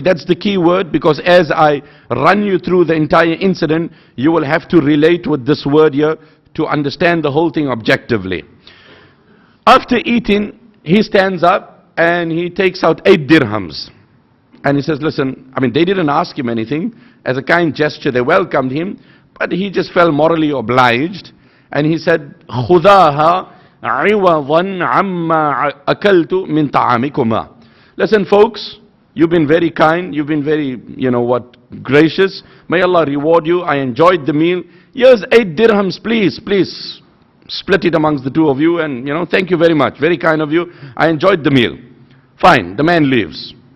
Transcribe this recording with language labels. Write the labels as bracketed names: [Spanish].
[English] That's the key word, because as I run you through the entire incident, you will have to relate with this word here to understand the whole thing objectively. After eating, he stands up and he takes out 8 dirhams. And he says, listen, they didn't ask him anything. As a kind gesture, they welcomed him, but he just felt morally obliged. And he said, [Arabic] خُذَاهَا عِوَضًا عَمَّا أَكَلْتُ مِنْ طَعَامِكُمَا. [English] Listen folks, you've been very kind, you've been very, gracious. May Allah reward you. I enjoyed the meal. Here's 8 dirhams, please split it amongst the 2 of you, and thank you very much. Very kind of you. I enjoyed the meal. Fine, the man leaves.